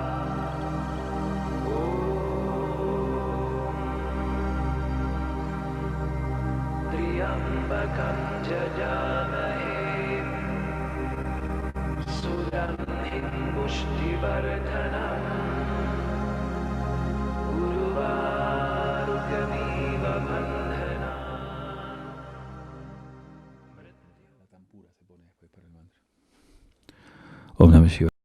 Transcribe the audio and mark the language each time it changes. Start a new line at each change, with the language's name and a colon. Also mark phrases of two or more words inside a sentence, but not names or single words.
Sanskrit: ॐ त्र्यम्बकं यजामहे सुगन्धिं पुष्टिवर्धनम् उर्वारुकमिव बन्धनान्
Spanish: Tan pura se pone después para el mantra.
Sanskrit: ॐ नमः शिवाय.